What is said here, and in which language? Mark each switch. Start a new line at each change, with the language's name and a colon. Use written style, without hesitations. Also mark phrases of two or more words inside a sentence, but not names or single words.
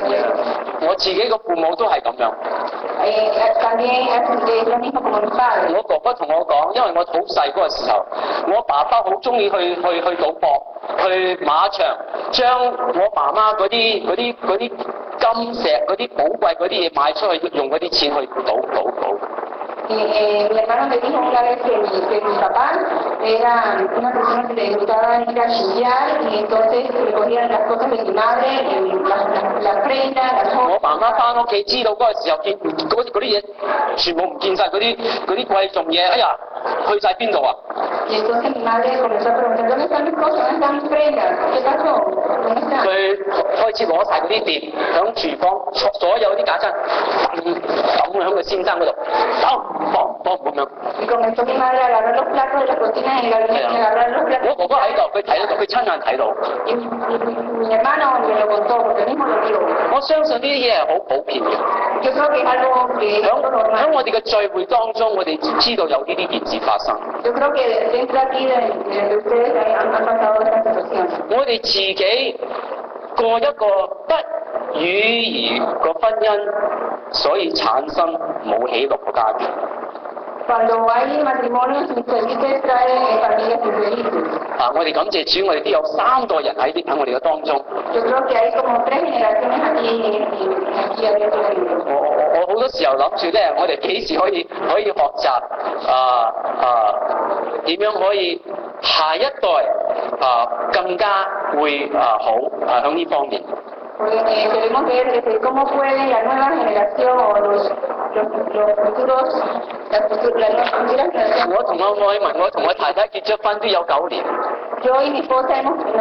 Cantonese: 我自己個父母都係咁樣。
Spanish: También es lo mismo como mis padres.
Cantonese: 我哥哥同我講，因為我好細嗰個時候，我爸爸好中意去賭博，去馬場，將我媽媽嗰啲金石嗰啲寶貴嗰啲嘢賣出去，用嗰啲錢去賭。
Spanish: Mi hermano me dijo una vez que mi papá era una persona que le gustaba ir a chillar y entonces recogían las cosas de mi madre, las prendas, las joyas.
Cantonese: 我媽媽翻屋企知道嗰個時候見嗰啲嘢全部唔見晒，嗰啲貴重嘢，哎呀，去晒邊度啊？
Spanish: Y entonces mi madre comenzó a preguntar, ¿dónde están mis cosas? ¿Dónde están mis prendas? ¿Qué pasó? ¿Dónde están?
Cantonese: 佢開始攞晒嗰啲碟，響廚房所有啲架撐抌喺個先生嗰度，咁樣。
Spanish: Y comenzó mi madre a agarrar los platos de la cocina en el gabinete, a agarrar los platos.
Cantonese: 我哥哥喺度，佢睇到，佢親眼睇到。
Spanish: Y mi hermano me lo contó porque él mismo lo vio.
Cantonese: 我相信呢啲嘢係好普遍嘅。
Spanish: Yo creo que es algo que es algo
Cantonese: 喺
Spanish: normal.
Cantonese: 我哋嘅聚會當中，我哋知道有呢啲件事發生。
Spanish: Yo creo que dentro aquí de ustedes han pasado estas situaciones.
Cantonese: 我哋自己過一個不與而個婚姻，所以產生冇喜樂嘅家庭。
Spanish: Cuando hay matrimonios infelices traen familias infelices.
Cantonese: 我哋感謝主，我哋都有3個人喺我哋嘅當中。
Spanish: Yo creo que hay como 3 generaciones aquí abiertos en Dios.
Cantonese: 我好多時候諗住咧，我哋幾時可以學習點樣可以下一代更加會好喺呢方面。
Spanish: Porque queremos ver cómo pueden la nueva generación o los futuros, las nuevas generaciones.
Cantonese: 我同我愛民，我同我太太結咗婚都有9年。
Spanish: Yo y mi esposa